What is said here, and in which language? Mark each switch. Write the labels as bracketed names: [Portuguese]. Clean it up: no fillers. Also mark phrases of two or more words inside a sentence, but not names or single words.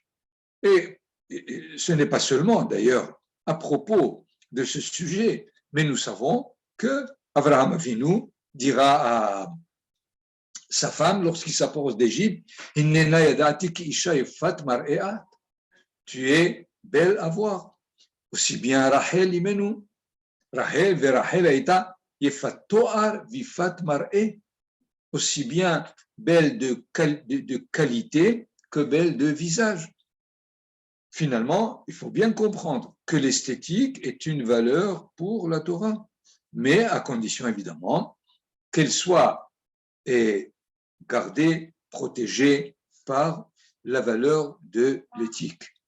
[French] Et ce n'est pas seulement, d'ailleurs, à propos de ce sujet, mais nous savons que Abraham Avinu dira à sa femme lorsqu'il s'approche d'Égypte, tu es belle à voir. Aussi bien [Hebrew] Rachel Imenu, Rachel ורחל הייתה יפת תואר ויפת מראה, [French] aussi bien belle de qualité que belle de visage. Finalement, il faut bien comprendre que l'esthétique est une valeur pour la Torah, mais à condition évidemment qu'elle soit gardée, protégée par la valeur de l'éthique.